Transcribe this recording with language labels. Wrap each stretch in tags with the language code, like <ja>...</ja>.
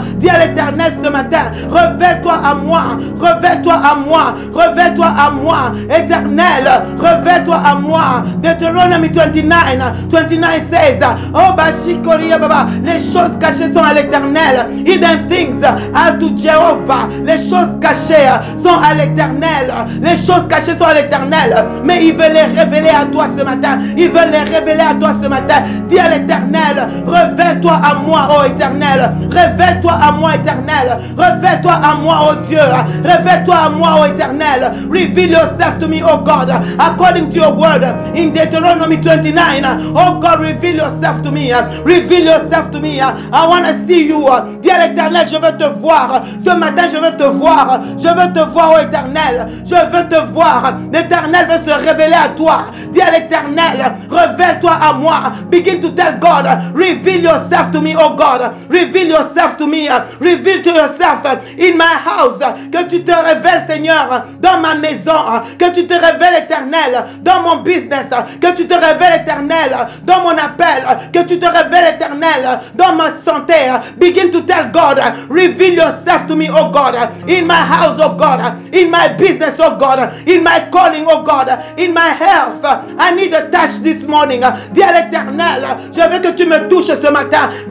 <fr>Dis à l'Éternel ce matin, révèle-toi à moi, révèle-toi à moi, révèle-toi à moi, Éternel, révèle-toi à moi.</fr> <en>Deuteronomy 29 says, oh</en> <fr>Bashikoria Baba, les choses cachées sont à l'Éternel.</fr> <en>Hidden things are to Jehovah.</en> <fr>Les choses cachées sont à l'Éternel. Les choses cachées sont à l'Éternel. Mais il veut les révéler à toi ce matin. Il veut les révéler à toi ce matin. Dis à l'Éternel, révèle-toi à moi, oh Éternel. Révèle-toi à moi, Éternel. Révèle-toi à moi, oh Dieu. Révèle-toi à moi, oh Éternel.</fr> <en>Reveal yourself to me, oh God, according to your word in Deuteronomy 29. Oh God, reveal yourself to me. Reveal yourself to me. I want to see you.</en> <fr>Dis à l'Éternel, je veux te voir. Ce matin, je veux te voir. Je veux te voir, oh Éternel. Je veux te voir. L'Éternel veut se révéler à toi. Dis à l'Éternel, révèle-toi à moi.</fr> <en>Begin to tell God, reveal yourself yourself to me, oh God. Reveal yourself to me. Reveal to yourself in my house.</en> <fr>Que tu te révèles, Seigneur, dans ma maison. Que tu te révèles, Éternel, dans mon business. Que tu te révèles, Éternel, dans mon appel. Que tu te révèles, Éternel, dans ma santé.</fr> <en>Begin to tell God, reveal yourself to me, oh God, in my house, oh God, in my business, oh God, in my calling, oh God, in my health. I need a touch this morning.</en> <fr>Dis à l'Éternel, je veux que tu me touches ce matin.</fr>